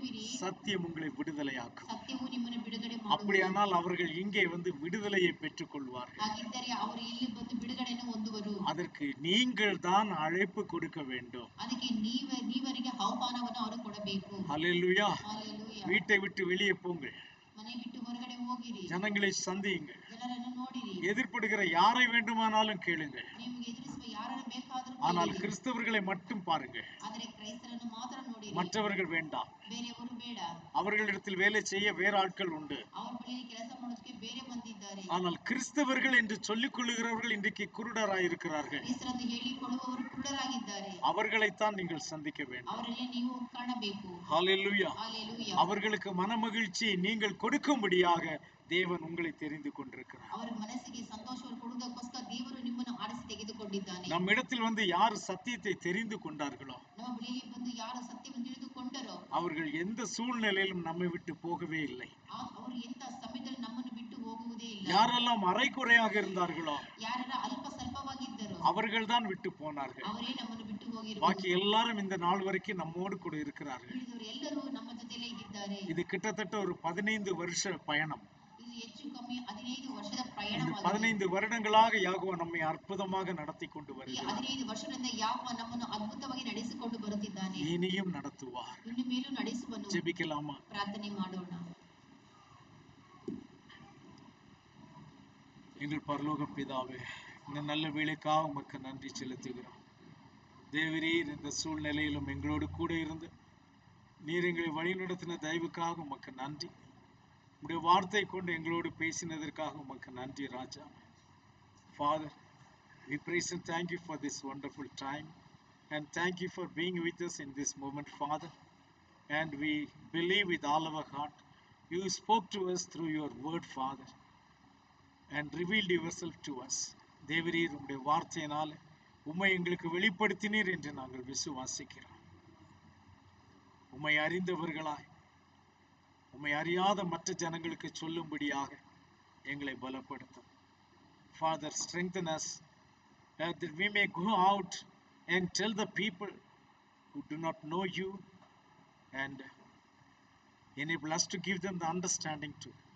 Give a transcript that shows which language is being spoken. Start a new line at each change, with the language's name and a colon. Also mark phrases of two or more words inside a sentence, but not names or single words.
Tamil: சத்தியம் உங்களை விடுதலையாக்கும்.
Kannada: ಸತ್ಯವು ನಿಮ್ಮನ್ನು ಬಿಡುಗಡೆ ಮಾಡುವುದು.
Tamil: அப்படியானால் அவர்கள் இங்கே வந்து விடுதலையை பெற்றுக் கொள்வார்கள்.
Kannada: ಹಾಗಿದ್ದರೆ ಅವರು ಇಲ್ಲಿ ಬಂದು ಬಿಡುಗಡೆಯನ್ನು ಹೊಂದುವರು.
Tamil: அதற்கு நீங்கள் தான் அழைப்பு கொடுக்க வேண்டும்.
Kannada: ಅದಕ್ಕೆ ನೀವರಿಗೆ ಆಹ್ವಾನವನ್ನು ಅವರು ಕೊಡಬೇಕು.
Tamil: ஹல்லேலூயா. ஹalleluya. வீட்டை விட்டு வெளியே போங்கள்.
Kannada: ಮನೆ ಬಿಟ್ಟು ಹೊರಗಡೆ ಹೋಗಿರಿ.
Tamil: ஜனங்களை சந்தியுங்கள்.
Kannada: ಜನರನ್ನು ನೋಡಿರಿ.
Tamil: எதிர்ப்படுகிற யாரை வேண்டுமானாலும் கேளுங்கள்.
Kannada: ನಿಮಗೆ ಎದುರಿಸುವ ಯಾರನ್ನು ಬೇಕಾದರೂ
Tamil: ஆனால்
Kannada: ಕೇಳಿರಿ.
Tamil: கிறிஸ்தவர்களை மட்டும் பாருங்கள்.
Kannada: ಆದರೆ ಕ್ರೈಸ್ತರನ್ನು ಮಾತ್ರ ನೋಡಿರಿ.
Tamil: மற்றவர்கள் வேண்டாம்.
Kannada: ಬೇರೆಯವರು ಬೇಡ.
Tamil: அவர்களிடத்தில் வேலை செய்ய வேற ஆட்கள் உண்டு.
Kannada: ಅವರ ಬಳಿಯಲ್ಲಿ ಕೆಲಸ ಮಾಡೋದಕ್ಕೆ ಬೇರೆ ಮಂದಿ ಇದ್ದಾರೆ.
Tamil: ஆனால் கிறிஸ்தவர்கள் என்று சொல்லிக் கொள்ளுகிறவர்கள் இன்றைக்கு குருடராய் இருக்கிறார்கள்.
Kannada: ಕ್ರೈಸ್ತರೆಂದು ಹೇಳಿಕೊಳ್ಳುವವರು ಕುರುಡರಾಗಿದ್ದಾರೆ.
Tamil: அவர்களைத்தான் நீங்கள் சந்திக்க வேண்டும்.
Kannada: ಅವರಲ್ಲಿ ನೀವು ಕಾಣಬೇಕು.
Tamil: ஹல்லேலூயா. ஹalleluya. அவர்களுக்கு மனமகிழ்ச்சி நீங்கள் கொடுக்கும்படியாக தேவன் உங்களை தெரிந்து கொண்டிருக்கிறார்.
Kannada: ಅವರ ಮನಸ್ಸಿಗೆ ಸಂತೋಷವನ್ನು ಕೊಡುವುದಕ್ಕೋಸ್ಕರ ದೇವರು ನಿಮ್ಮನ್ನು ಆರಿಸಿ ತೆಗೆದುಕೊಂಡಿದ್ದಾನೆ.
Tamil: நம்ம இடத்தில் வந்து யார் சத்தியத்தை தெரிந்து கொண்டார்களோ
Kannada: ನಮ್ಮ ಬಳಿಯಲ್ಲಿ ಬಂದು ಯಾರು ಸತ್ಯವನ್ನು ತಿಳಿದುಕೊಂಡರೋ
Tamil: அவர்கள் எந்த சூழ்நிலையிலும் நம்மை விட்டு போகவே இல்லை.
Kannada: ಅವರು ಎಂತ ಸಮಯದಲ್ಲಿ ನಮ್ಮನ್ನು ಬಿಟ್ಟು ಹೋಗುವುದೇ ಇಲ್ಲ.
Tamil: யாரெல்லாம் அரைக்குறையாக இருந்தார்களோ
Kannada: ಯಾರೆಲ್ಲ ಅಲ್ಪ ಸ್ವಲ್ಪವಾಗಿದ್ದರೋ
Tamil: அவர்கள் தான் விட்டு போனார்கள்.
Kannada: ಅವರೇ ನಮ್ಮನ್ನು ಬಿಟ್ಟು ಹೋಗಿರುವರು.
Tamil: பாக்கி எல்லாரும் இந்த நாள் வரைக்கும் நம்மோடு கூட இருக்கிறார்கள்.
Kannada: ಉಳಿದವರು ಎಲ್ಲರೂ ನಮ್ಮ ಜೊತೆಲೇ ಇದ್ದಾರೆ.
Tamil: இது கிட்டத்தட்ட ஒரு 15 வருஷ பயணம்.
Kannada: ಇದು ಹೆಚ್ಚು ಕಮ್ಮಿ 15 ವರ್ಷದ
Tamil: இந்த
Kannada: ಪ್ರಯಾಣವಾಗಿದೆ.
Tamil: 15 வருடங்களாக யாகோவா நம்மை அற்புதமாக நடத்தி கொண்டு
Kannada: ಈ
Tamil: வருகிறார்.
Kannada: 15 ವರ್ಷದಿಂದ ಯಾಹೋವ ನಮ್ಮನ್ನು ಅದ್ಭುತವಾಗಿ ನಡೆಸಿಕೊಂಡು ಬರುತ್ತಿದ್ದಾನೆ.
Tamil: இனியும் நடத்துவார்.
Kannada: ಇನ್ನು ಮೇಲೂ ನಡೆಸುವನು.
Tamil: ஜெபிக்கலாமா?
Kannada: ಪ್ರಾರ್ಥನೆ ಮಾಡೋಣ.
Tamil: எங்கள் பரலோக பிதாவே, இந்த நல்ல வேளைக்காக உமக்கு நன்றி செலுத்துகிறோம். தேவரீர் இந்த சூழ்நிலையிலும் எங்களோடு கூட இருந்து நீர் எங்களை வழிநடத்தின தயவுக்காக உமக்கு நன்றி. உடைய வார்த்தை கொண்டு எங்களோடு பேசினதற்காக உமக்கு நன்றி ராஜா.
English: Father, we praise and thank you for this wonderful time and thank you for being with us in this moment, Father. And we believe with all our heart you spoke to us through your word, Father, and revealed yourself to us.
Tamil: தேவரீர் உம்முடைய வார்த்தையினால் உம்மை எங்களுக்கு வெளிப்படுத்தினீர் என்று நாங்கள் விசுவாசிக்கிறோம். உம்மை அறிந்தவர்களாய் உம்மை அறியாத மற்ற ஜனங்களுக்கு சொல்லும்படியாக எங்களை பலப்படுத்தும்.
English: Father, strengthen us that we may go out and tell the people who do not know you and enable us to give them the understanding to.